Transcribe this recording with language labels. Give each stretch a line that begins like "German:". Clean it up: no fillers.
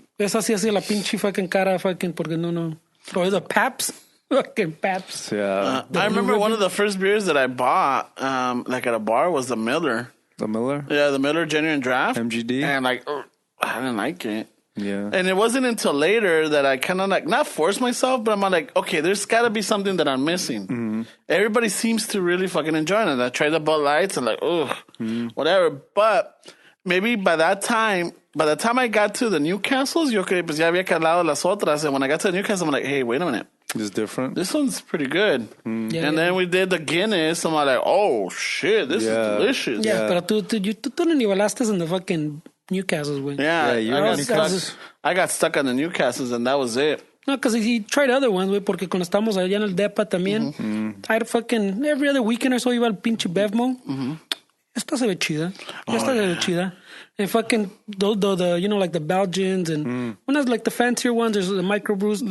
Spanish: Esa sí hacía la pinche fucking cara porque no.
English: Or the Paps. Fucking Paps. Yeah. I remember one of the first beers that I bought, like at a bar, was the Miller. The Miller? Yeah, the Miller Genuine Draft. MGD. And I didn't like it. Yeah. And it wasn't until later that I kind of like, not force myself, but I'm like, okay, there's got to be something that I'm missing. Mm-hmm. Everybody seems to really fucking enjoy it. I tried the Bud Lights and like, whatever. But maybe by the time I got to the Newcastles,
Spanish: yo creo pues ya había calado las otras.
English: And when I got to the Newcastle, I'm like, hey, wait a minute. It's different. This one's pretty good. And then we did the Guinness. I'm like, oh, shit, this is delicious.
Spanish: Yeah, pero tú no nivelaste en
English: the fucking... Newcastle's, güey. Yeah, I got stuck on the Newcastles, and that was it. No, because he tried other ones,
Spanish: güey, porque cuando estamos allá en el depa también,
English: I fucking every other weekend or so
Spanish: iba al pinche Bevmo. Esta se ve chida. Esta se ve chida.
English: And fucking the like the Belgians and one of like the fancier ones, there's the microbrews.